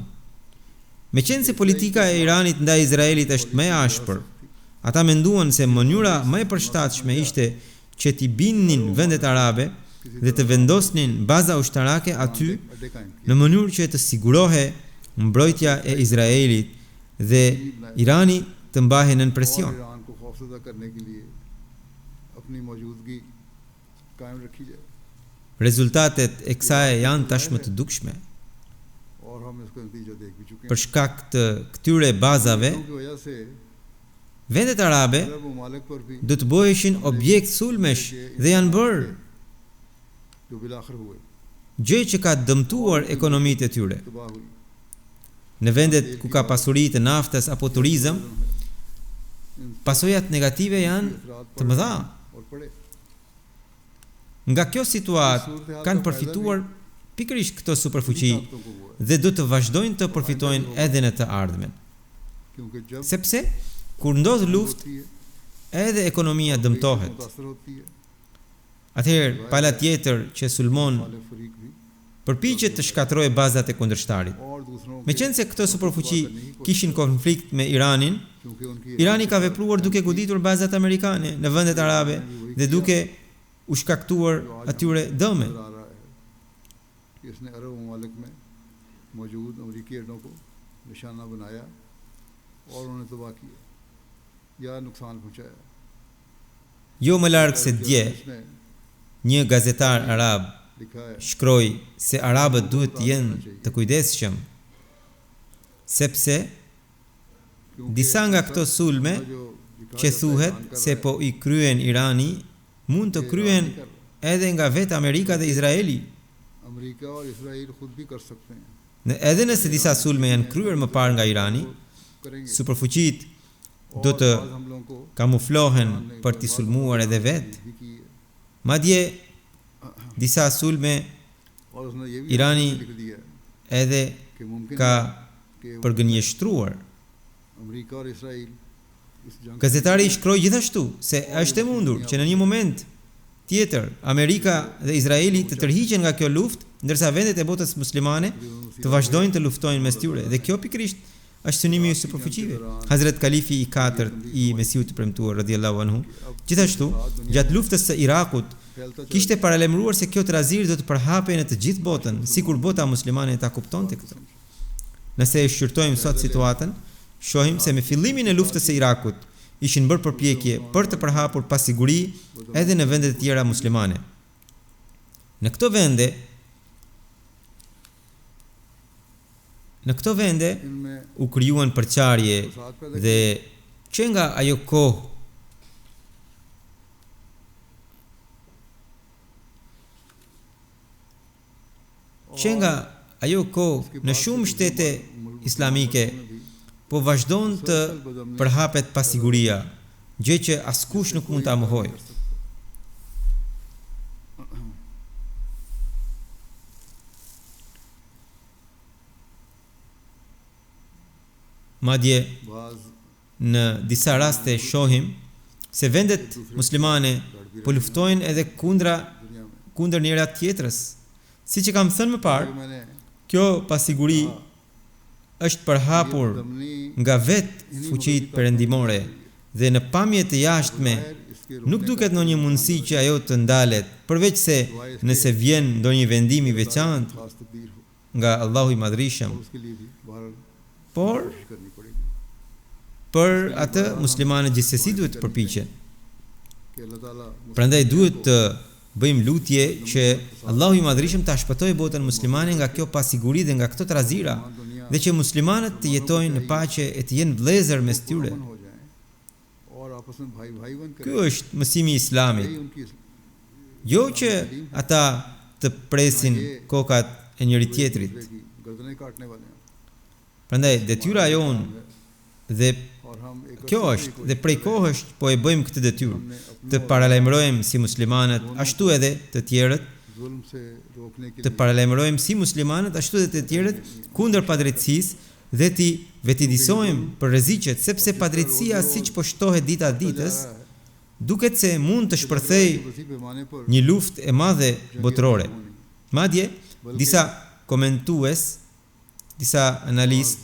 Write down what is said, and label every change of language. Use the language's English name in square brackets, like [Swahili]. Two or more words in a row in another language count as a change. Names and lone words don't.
[Albanian] Meqense se politika e Iranit ndaj Izraelit është më e ashpër, ata menduan se mënyra më e përshtatshme ishte që t'i bindnin vendet arabe dhe të vendosnin baza ushtarake aty [Urdu] اڈے قائم کیے. [Albanian] në mënyrë që të sigurohe mbrojtja e Izraelit dhe Irani të mbahej nën [Urdu] और [Albanian] presion. [Urdu] ایران کو خوفزدہ کرنے کے لیے اپنی موجودگی قائم رکھی جائے [Albanian] Rezultatet e kësaj janë tashmë të dukshme. [Urdu] اور ہم اس کا نتیجہ دیکھ بھی چکے ہیں. [Albanian] Për shkak të këtyre bazave, [Urdu] کی وجہ سے [Albanian] vendet arabe [Urdu] عرب ممالک پر بھی [Albanian] do të bëheshin objekt sulmesh dhe janë bërë, [Urdu] جو بالآخر ہوئے [Albanian] gjë që ka dëmtuar ekonomitë e tyre. [Urdu] تباہ ہوئی. [Albanian] Në vendet ku ka pasuri të naftës apo turizëm, [Urdu] इन [Albanian] pasojat negative janë [Urdu] असरात [Albanian] të mëdha. [Urdu] اور پڑے. [Albanian] Nga kjo situatë kanë përfituar pikërisht këto superfuqi [Urdu] طاقتوں کو ہوا ہے. [Albanian] dhe do të vazhdojnë të përfitojnë edhe në të ardhmen. [Urdu] کیونکہ جب [Albanian] Sepse kur ndodh luftë, [Urdu] ہوتی ہے [Albanian] edhe ekonomia dëmtohet. [Urdu] متاثر ہوتی ہے [Albanian] Atëherë, pala tjetër që sulmon [Urdu] والے فریق بھی [Albanian] përpiqet të shkatërrojë bazat e kundërshtarit. [Urdu] اور دوسروں کے [Albanian] Meqense këto superfuqi kishin konflikt me Iranin, [Urdu] کیونکہ ان کی [Albanian] Irani ka vepruar duke goditur bazat amerikane në vendet arabe dhe duke u shkaktuar atyre dëme. [Urdu] نظر آ رہا ہے کہ اس نے عرب ممالک میں موجود امریکی اڈوں کو نشانہ بنایا اور انہیں تباہ کیا یا نقصان پہنچایا. [Albanian] Jo më larg se dje, [Urdu] इसने [Albanian] një gazetar arab [Urdu] لکھا ہے [Albanian] shkroi se arabët duhet të jenë të kujdesshëm, sepse [Urdu] क्योंकि [Albanian] disa nga këto sulme [Urdu] جو لکھا [Albanian] që [Urdu] جاتا ہے, [Albanian] thuhet [Urdu] بیان کر [Albanian] se [Urdu] رہا ہے [Albanian] po i kryen Irani mund të [Urdu] कि [Albanian] kryen [Urdu] ایران نہیں کر رہا. [Albanian] edhe nga vetë Amerika dhe Izraeli. [Urdu] امریکہ اور اسرائیل خود بھی کر سکتے ہیں, [Albanian] Edhe nëse disa sulme janë kryer më parë nga Irani, [Urdu] करेंगे। [Albanian] superfuqit [Urdu] और [Albanian] do të [Urdu] بعد حملوں کو [Albanian] kamuflohen për t'i sulmuar edhe vetë. [Urdu] بھی کی ہے. [Albanian] Madje disa sulme [Urdu] اور اس نے یہ بھی ईरानी لکھ دیا ہے [Albanian] edhe [Urdu] کہ ممکن [Albanian] ka [Urdu] ہے کہ [Albanian] përgënjeshtruar. [Urdu] امریکہ اور اسرائیل اس جنگ [Albanian] Gazetari i shkroi gjithashtu se është e mundur që në një moment tjetër Amerika dhe Izraeli të tërhiqen nga kjo luftë, ndërsa vendet e botës muslimane të vazhdojnë të luftojnë mes tyre. Dhe kjo pikërisht është synimi i superfuqive. Hazret Kalifi i 4 i Mesiut të premtuar [Arabic] رضي الله عنه, [Albanian] gjithashtu gjatë luftës së Irakut [Urdu] پھیلتا چلا [Albanian] kishte paralemruar se kjo trazir do të përhapej në të gjithë botën, sikur bota muslimane ta kuptonte këtë. Nëse e shqyrtojmë sot situatën, shohim se me fillimin e luftës së Irakut ishin bërë përpjekje për të përhapur pasiguri edhe në vendet e tjera muslimane. Në këto vende [Urdu] इनमें [Albanian] u krijuan përçarje [Urdu] فساد پیدا [Albanian] dhe që nga ajo kohë në shumë shtete islamike po vazhdon të përhapet pasiguria, gjë që askush nuk mund ta mohojë. Madje [Urdu] बाज [Albanian] në disa raste shohim se vendet muslimane po luftojnë edhe [Urdu] دنیا میں [Albanian] kundër njëra tjetrës. Siç e kam thënë më parë, [Urdu] یہ میں نے [Albanian] kjo pasiguri është përhapur [Urdu] दमनी [Albanian] nga vetë fuqitë perëndimore dhe në pamje të jashtme [Urdu] इसके [Albanian] nuk duket ndonjë mundësi që ajo të ndalet, përveç se nëse vjen ndonjë vendim i veçantë [Urdu] خاص تبدیل ہو [Albanian] nga Allahu i Madhërisëm, [Urdu] اس کے لیے بھی بہرحال [Albanian] por [Urdu] کوشش کرنی پڑے گی [Albanian] për atë muslimanët gjithsesi duhet të përpiqen. [Urdu] کہ اللہ تعالیٰ [Albanian] Prandaj duhet të bëjmë lutje që Allahu i Madhërisëm ta shpëtojë botën muslimane nga kjo pasiguri dhe nga këto trazira, [Urdu] दुनिया [Albanian] dhe që muslimanët të jetojnë në paqe e të jenë vëllezër mes tyre. [Urdu] امن ہو جائے اور آپس میں بھائی بھائی بن کر [Albanian] Ky është mësimi i Islamit. [Urdu] یہی ان کی [Albanian] jo që ata të presin kokat e njëri tjetrit. [Urdu] گردنیں کاٹنے والے ہیں [Albanian] Prandaj detyra jonë dhe [Urdu] اور ہم ایک [Albanian] kjo është dhe prej kohësh po e bëjmë këtë detyrë, të paralajmërojmë si muslimanët ashtu edhe të tjerët, [Urdu] ظلم سے روکنے کے [Albanian] të paralajmërojmë si muslimanët ashtu edhe të tjerët kundër padrejtësisë dhe ti vetëdijsojmë për rreziqet, sepse padrejtësia siç po shtohet dita ditës, duket se mund të shpërthej [Urdu] اسی پیمانے پر [Albanian] një luftë e madhe botërore. Madje disa komentues, disa analist